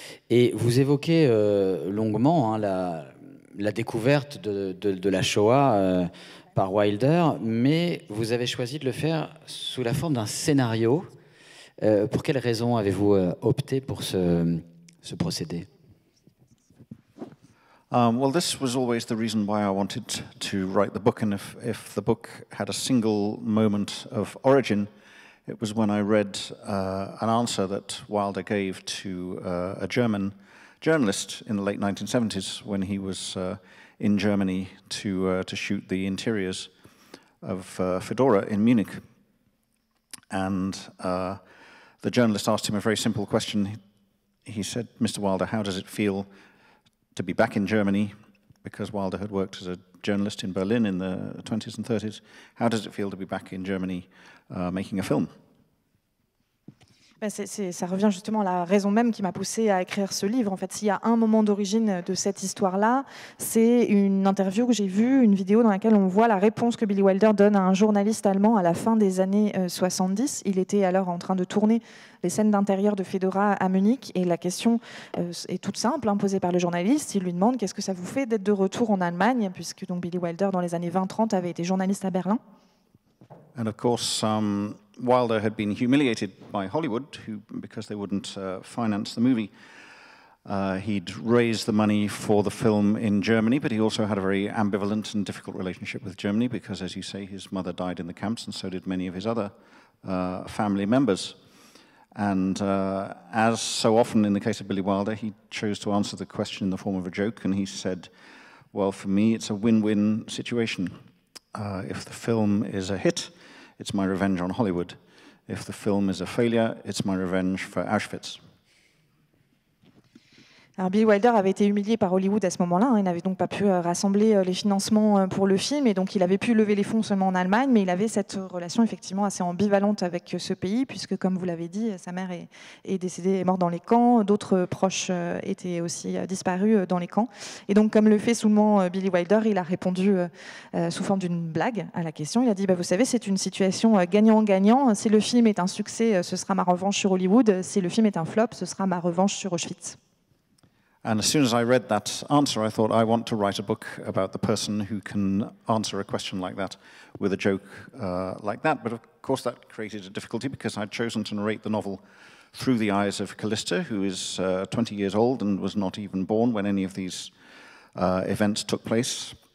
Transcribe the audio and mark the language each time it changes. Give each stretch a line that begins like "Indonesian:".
French: Et vous évoquez longuement la découverte de la Shoah par Wilder, mais vous avez choisi de le faire sous la forme d'un scénario. Pour quelles raisons avez-vous opté pour ce procédé?
English: Well, this was always the reason why I wanted to write the book, and if the book had a single moment of origin, it was when I read an answer that Wilder gave to a German journalist in the late 1970s when he was in Germany to shoot the interiors of Fedora in Munich. And the journalist asked him a very simple question. He said, "Mr. Wilder, how does it feel to be back in Germany?" Because Wilder had worked as a journalist in Berlin in the 20s and 30s. How does it feel to be back in Germany making a film?
French: Ça revient justement à la raison même qui m'a poussée à écrire ce livre. En fait, s'il y a un moment d'origine de cette histoire-là, c'est une interview que j'ai vue, une vidéo dans laquelle on voit la réponse que Billy Wilder donne à un journaliste allemand à la fin des années 70. Il était alors en train de tourner les scènes d'intérieur de Fedora à Munich, et la question est toute simple, posée par le journaliste. Il lui demande « Qu'est-ce que ça vous fait d'être de retour en Allemagne ?» puisque donc Billy Wilder, dans les années 20-30, avait été journaliste à Berlin.
English: And of course, Wilder had been humiliated by Hollywood, because they wouldn't finance the movie. He'd raised the money for the film in Germany, but he also had a very ambivalent and difficult relationship with Germany because, as you say, his mother died in the camps, and so did many of his other family members. And as so often in the case of Billy Wilder, he chose to answer the question in the form of a joke, and he said, "Well, for me, it's a win-win situation. If the film is a hit, it's my revenge on Hollywood. If the film is a failure, it's my revenge for Auschwitz."
French: Alors Billy Wilder avait été humilié par Hollywood à ce moment-là. Il n'avait donc pas pu rassembler les financements pour le film, et donc il avait pu lever les fonds seulement en Allemagne, mais il avait cette relation effectivement assez ambivalente avec ce pays, puisque, comme vous l'avez dit, sa mère est décédée, est morte dans les camps, d'autres proches étaient aussi disparus dans les camps. Et donc, comme le fait souvent Billy Wilder, il a répondu sous forme d'une blague à la question. Il a dit, vous savez, c'est une situation gagnant-gagnant. Si le film est un succès, ce sera ma revanche sur Hollywood. Si le film est un flop, ce sera ma revanche sur Auschwitz.
English: And as soon as I read that answer, I thought, I want to write a book about the person who can answer a question like that with a joke like that. But of course that created a difficulty because I'd chosen to narrate the novel through the eyes of Callista, who is 20 years old and was not even born when any of these events took place.